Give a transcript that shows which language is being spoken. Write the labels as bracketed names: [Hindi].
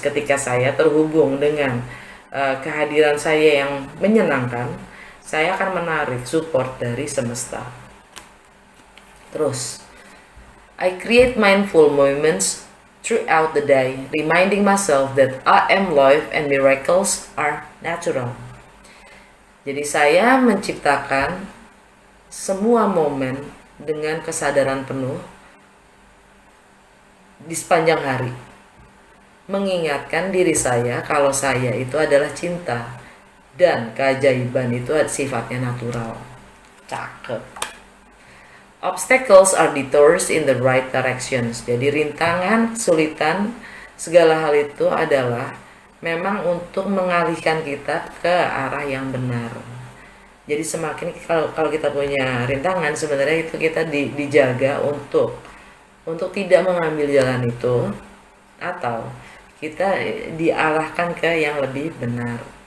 [Indonesian] Ketika saya terhubung dengan kehadiran saya yang menyenangkan, saya akan menarik support dari semesta. [English] Terus, I create mindful moments throughout the day, reminding myself that I am life and miracles are natural. [Indonesian] Jadi saya menciptakan semua momen dengan kesadaran penuh di sepanjang hari, mengingatkan diri saya kalau saya itu adalah cinta dan keajaiban itu sifatnya natural. Cakep. [English] Obstacles are detours in the right directions. [Indonesian] Jadi rintangan, kesulitan, segala hal itu adalah memang untuk mengalihkan kita ke arah yang benar. Jadi semakin kalau kita punya rintangan, sebenarnya itu kita dijaga untuk tidak mengambil jalan itu, atau kita diarahkan ke yang lebih benar.